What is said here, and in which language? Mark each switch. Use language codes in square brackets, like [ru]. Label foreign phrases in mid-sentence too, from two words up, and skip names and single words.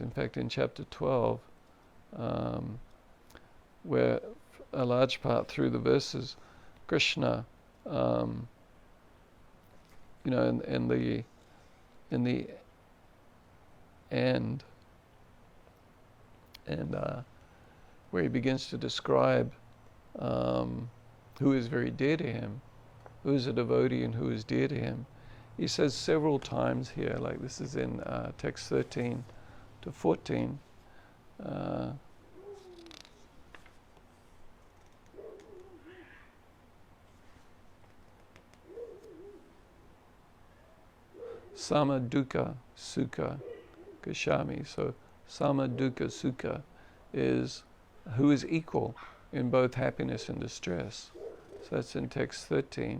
[en] In fact, in chapter 12, where a large part through the verses, Krishna, in the end, and where he begins to describe who is very dear to him, who is a devotee and who is dear to him. He says several times here, like this is in text 13 to 14, [sa] सम दुःख सुख क्षमी. [en] So [sa] सम दुःख सुख [en] is who is equal in both happiness and distress. So that's in text 13.